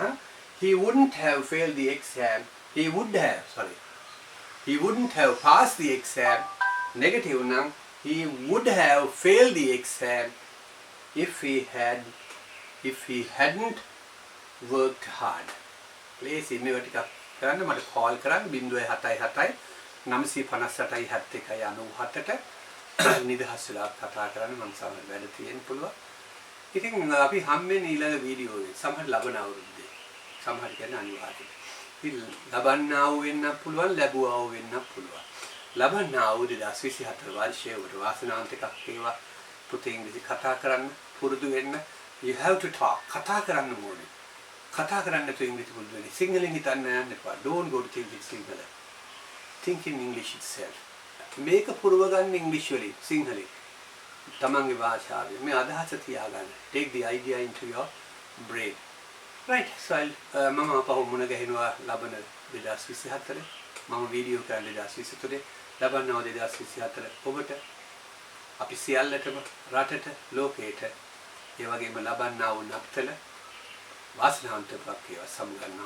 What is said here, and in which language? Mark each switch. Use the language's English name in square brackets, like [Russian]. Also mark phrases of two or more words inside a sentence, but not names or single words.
[English] He wouldn't have failed the exam. He wouldn't have passed the exam. Negative නම් he would have failed the exam if he hadn't worked hard. [Sinhala] Please මේවා ටිකක් කරන්න මට call කරන්න 077 958 71 97ට නිදහස් වෙලා කතා කරන්න මම සමහර වැඩ තියෙන්න පුළුවන්. ඉතින් අපි හම්බෙන්නේ ඊළඟ වීඩියෝ එකේ සමහර ලබන අවුරුද්දේ. සමහර කියන්නේ අනිවාර්යයෙන්. ඉතින් ලබන්නා වූ වෙන්න පුළුවන් ලැබුවා වූ වෙන්න පුළුවන්. ලබන්නා වූ 2024 වර්ෂයේ වාසනාවන්ත එකක් වේවා. පුතේ ඉංග්‍රීසි කතා කරන්න පුරුදු වෙන්න. [English] You have to talk. [Sinhala] කතා කරන්න ඕනේ. කතා කරන්න තු ඉංග්‍රීසි පුරුදු වෙන්න. සිංහලෙන් හිතන්න යන්න එපා. [English] Don't go to think in Sinhala. Think in English itself. [Sinhala] මේක පුරව ගන්න ඉංග්‍රීසි වලින් සිංහලෙන්. තමන්ගේ භාෂාවෙන් මේ අදහස තියාගන්න. [English] Take the idea into your brain. Right. [Sinhala] So මම අපහු මුණ ගැහෙනවා ලබන 2024 මම වීඩියෝ කරන්නේ 2023 ලබනවා 2024 ඔබට අපි සියල්ලටම රටට ලෝකයට ඒ වගේම ලබන්නා වූ නත්තල වාසනාවන්ත ප්‍රාප්තිය සමුගන්නවා.